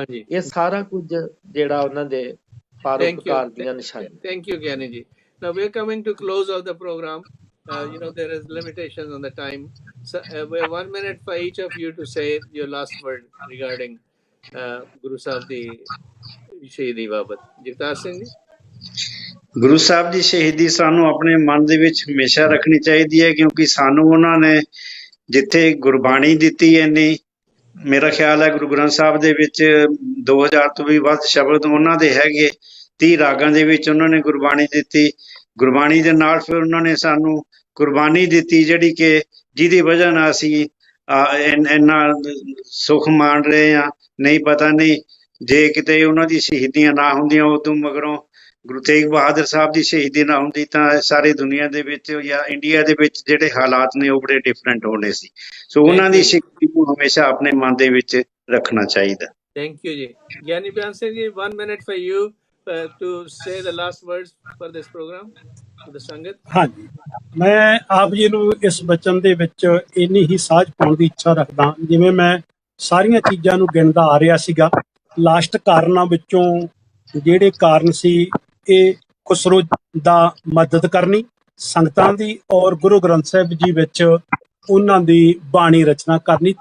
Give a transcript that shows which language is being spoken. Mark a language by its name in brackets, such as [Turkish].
[Punjabi] ਇਹ ਸਾਰਾ ਕੁਝ ਜਿਹੜਾ ਉਹਨਾਂ ਦੇ ਪਰਉਪਕਾਰ ਦੀਆਂ ਨਿਸ਼ਾਨੀਆਂ। [English] Thank you, Gyani ji. Now we're coming to close of the program. You know, there is limitations on the time. So we have 1 minute for each of you to say your last word regarding [Punjabi] Guru Sahib di Shahidi Babat. [English] Jagtar Singh ji. [Punjabi] Guru Sahib ਦੀ ਸ਼ਹੀਦੀ ਸਾਨੂੰ ਆਪਣੇ ਮਨ ਦੇ ਵਿੱਚ ਹਮੇਸ਼ਾ ਰੱਖਣੀ ਚਾਹੀਦੀ ਹੈ, ਕਿਉਂਕਿ ਸਾਨੂੰ ਉਹਨਾਂ ਨੇ ਜਿੱਥੇ ਗੁਰਬਾਣੀ ਦਿੱਤੀ ਇੰਨੀ, ਮੇਰਾ ਖਿਆਲ ਹੈ ਗੁਰੂ ਗ੍ਰੰਥ ਸਾਹਿਬ ਦੇ ਵਿੱਚ 2000 ਤੋਂ ਵੀ ਵੱਧ ਸ਼ਬਦ ਉਹਨਾਂ ਦੇ ਹੈਗੇ, 30 ਰਾਗਾਂ ਦੇ ਵਿੱਚ ਉਹਨਾਂ ਨੇ ਗੁਰਬਾਣੀ ਦਿੱਤੀ। ਗੁਰਬਾਣੀ ਦੇ ਨਾਲ ਫਿਰ ਉਹਨਾਂ ਨੇ ਸਾਨੂੰ ਕੁਰਬਾਨੀ ਦਿੱਤੀ, ਜਿਹੜੀ ਕਿ ਜਿਹਦੀ ਵਜ੍ਹਾ ਨਾਲ ਅਸੀਂ ਇੰਨਾ ਸੁੱਖ ਮਾਣ ਰਹੇ ਹਾਂ। ਨਹੀਂ ਪਤਾ ਨਹੀਂ ਜੇ ਕਿਤੇ ਉਹਨਾਂ ਦੀ ਸ਼ਹੀਦੀਆਂ ਨਾ ਹੁੰਦੀਆਂ, ਉਦੋਂ ਮਗਰੋਂ ਗੁਰੂ ਤੇਗ ਬਹਾਦਰ ਸਾਹਿਬ ਦੀ ਸ਼ਹੀਦੀ ਨਾ ਹੁੰਦੀ ਤਾਂ ਸਾਰੀ ਦੁਨੀਆ ਦੇ ਵਿੱਚ ਜਾਂ ਇੰਡੀਆ ਦੇ ਵਿੱਚ ਜਿਹੜੇ ਹਾਲਾਤ ਨੇ ਉਹ ਬੜੇ ਡਿਫਰੈਂਟ ਹੋਣੇ ਸੀ। ਸੋ ਉਹਨਾਂ ਦੀ ਸ਼ਹੀਦੀ ਨੂੰ ਹਮੇਸ਼ਾ ਆਪਣੇ ਮਨ ਦੇ ਵਿੱਚ ਰੱਖਣਾ ਚਾਹੀਦਾ। [English] Thank you ji. Gyani Byan Singh ji, 1 minute for you to say the last words for this program to the Sangat. [Punjabi] ਹਾਂਜੀ, ਮੈਂ ਆਪ ਜੀ ਨੂੰ ਇਸ ਬਚਨ ਦੇ ਵਿੱਚ ਇੰਨੀ ਹੀ ਸਾਂਝ ਪਾਉਣ ਦੀ ਇੱਛਾ ਰੱਖਦਾ, ਜਿਵੇਂ ਮੈਂ ਸਾਰੀਆਂ ਚੀਜ਼ਾਂ ਨੂੰ ਗਿਣਦਾ ਆ ਰਿਹਾ ਸੀਗਾ। ਲਾਸਟ ਕਾਰਨਾਂ ਵਿੱਚੋਂ ਜਿਹੜੇ ਕਾਰਨ ਸੀ, ਇਹ ਖੁਸਰੋ ਦਾ ਮਦਦ ਕਰਨੀ ਸੰਗਤਾਂ ਦੀ, ਔਰ ਗੁਰੂ ਗ੍ਰੰਥ ਸਾਹਿਬ ਜੀ ਵਿੱਚ ਉਹਨਾਂ ਦੀ ਬਾਣੀ ਰਚਨਾ ਕਰਨੀ।